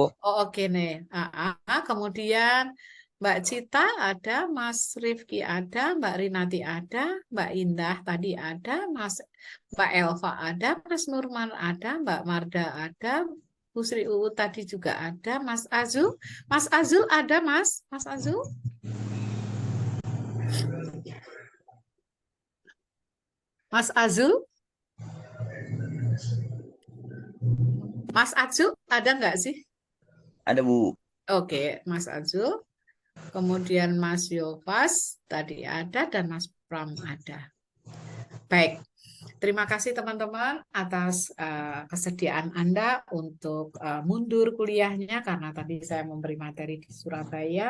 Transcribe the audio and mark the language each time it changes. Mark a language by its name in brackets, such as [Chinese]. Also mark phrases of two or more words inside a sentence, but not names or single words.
[Indonesian] Oh, oke nih. Kemudian Mbak Cita ada, Mas Rifki ada, Mbak Rinati ada, Mbak Indah tadi ada, Mbak Elva ada, Mas Nurman ada, Mbak Marda ada, Bu Sri Uu tadi juga ada, Mas Azul. Mas Azul ada, Mas? Mas Azul? Mas Azul? Mas Azul ada nggak sih? Ada, Bu. Oke, Mas Azul. Kemudian Mas Yovas tadi ada dan Mas Pram ada. Baik, terima kasih teman-teman atas kesediaan Anda untuk mundur kuliahnya karena tadi saya memberi materi di Surabaya.